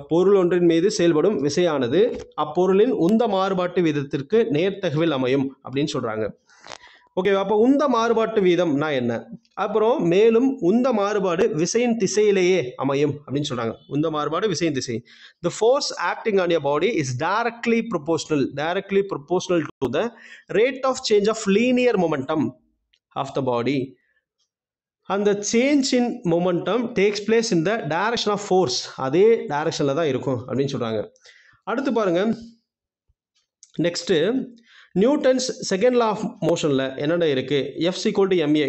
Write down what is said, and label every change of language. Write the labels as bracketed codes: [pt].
[ta] பொருள் ஒன்றின் மீது செயல்படும் விசையானது அப்பொருளின் உந்த மாறுபாட்டு வீதத்திற்கு நேர்த்தகவில் அமையும் அப்படின்னு சொல்றாங்க. ஓகேவா? அப்போ உந்த மாறுபாட்டு வீதம்னா என்ன? அப்புறம் மேலும் உந்த மாறுபாடு விசையின் திசையிலேயே அமையும் அப்படின்னு சொல்றாங்க. உந்த மாறுபாடு விசையின் திசை. [en] The force acting on your body is directly proportional to the rate of change of linear momentum of the body. And the change in momentum takes place in the direction of force. [ta] அதே டைரக்ஷன்ல தான் இருக்கும் அப்படின்னு சொல்றாங்க. அடுத்து பாருங்க, next Newton's second law of மோஷனில் என்னென்ன இருக்குது? F equal to MA.